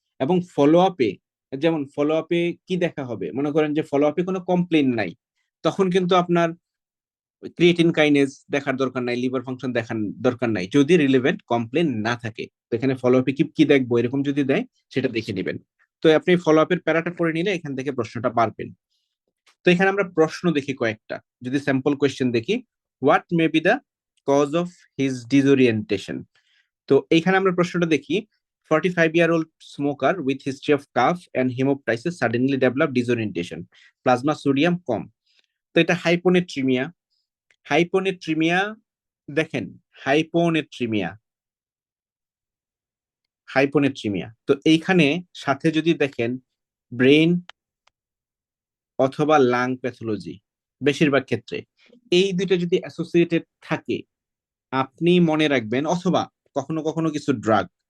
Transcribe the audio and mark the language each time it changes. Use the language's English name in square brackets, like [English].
[Bangla] এবং ফলো আপে, যেমন ফলো আপে কি দেখা হবে, মনে করেন যে ফলো আপে কোনো কমপ্লেন নাই, তখন কিন্তু আপনার ক্রিয়েটিন কাইনেজ দেখার দরকার নাই, লিভার ফাংশন দেখার দরকার নাই, যদি রিলেভেন্ট কমপ্লেন না থাকে। তো এখানে ফলো আপে কি কি দেখবো, এরকম যদি দেয় সেটা দেখে নেবেন। তো আপনি ফলো আপের প্যারাটা পড়ে নিলে এখান থেকে প্রশ্নটা পারবেন। তো এখানে আমরা প্রশ্ন দেখি কয়েকটা, যদি স্যাম্পল কোয়েশ্চেন দেখি, [English] What may be the cause of his disorientation. [Bangla] তো এইখানে আমরা প্রশ্নটা দেখি, [English] 45-year-old smoker with history of cough and hemoptysis suddenly developed disorientation, [Bangla] plasma sodium কম। তো এটা হাইপোনেট্রিমিয়া। হাইপোনেট্রিমিয়া, দেখেন, হাইপোনেট্রিমিয়া, হাইপোনেট্রিমিয়া, তো এইখানে সাথে যদি দেখেন ব্রেন অথবা লাং প্যাথোলজি, বেশিরভাগ ক্ষেত্রে এই দুইটা যদি অ্যাসোসিয়েটেড থাকে, আপনি মনে রাখবেন, অথবা কখনো কখনো কিছু ড্রাগ,